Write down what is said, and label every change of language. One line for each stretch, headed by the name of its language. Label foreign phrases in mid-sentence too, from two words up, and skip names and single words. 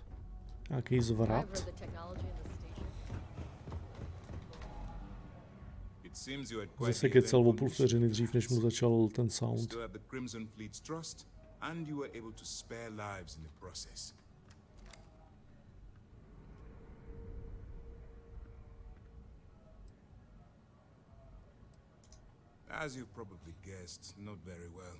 Czech: Nějaký zvrat? Zase kecal o půl vteřiny dřív, než mu začal ten sound.
English: As you probably guessed, not very well.